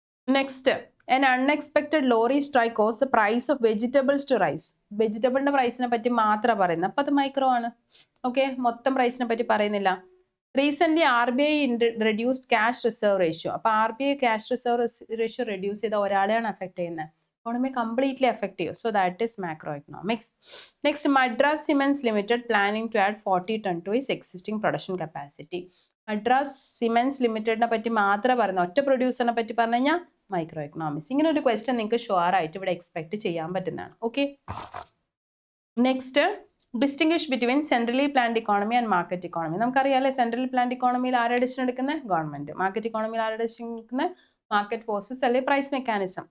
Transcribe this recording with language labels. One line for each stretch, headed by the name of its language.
English: Next, an unexpected lorry strike caused the price of vegetables to rise.
Malayalam: വെജിറ്റബിളിന്റെ പ്രൈസിനെ പറ്റി മാത്രം പറയുന്നത്, അപ്പൊ അത് മൈക്രോ ആണ്. ഓക്കെ, മൊത്തം പ്രൈസിനെ പറ്റി പറയുന്നില്ല.
English: Recent RBI reduced cash reserve ratio.
Malayalam: അപ്പൊ RBI cash reserve ratio reduce ചെയ്ത ഒരാളെയാണ് അഫക്ട് ചെയ്യുന്നത്,
English: economy completely effective. So that is macroeconomics. Next, Madras Cements Limited planning to add 40 ton to its existing production capacity.
Malayalam: Madras Cements Limited നെ പറ്റി മാത്രം പറയുന്ന, ഒറ്റ പ്രൊഡ്യൂസറിനെ പറ്റി പറഞ്ഞു കഴിഞ്ഞാൽ മൈക്രോ എക്കണോമിക്സ്. ഇങ്ങനെ ഒരു ക്വസ്റ്റ്യൻ നിങ്ങൾക്ക് ഷുവർ ആയിട്ട് ഇവിടെ എക്സ്പെക്ട് ചെയ്യാൻ പറ്റുന്നതാണ്.
English: Okay, next, distinguish between centrally planned economy and market economy.
Malayalam: നമുക്കറിയാമല്ലേ, centrally planned ഇക്കോണമിയിൽ ആരുടെ ഡിസിഷൻ എടുക്കുന്നത്, ഗവൺമെന്റ്. മാർക്കറ്റ് ഇക്കോണമിയിൽ ആരുടെ ഡിസിഷൻ എടുക്കുന്നത്, മാർക്കറ്റ് ഫോഴ്സസ് അല്ലെങ്കിൽ പ്രൈസ് മെക്കാനിസം.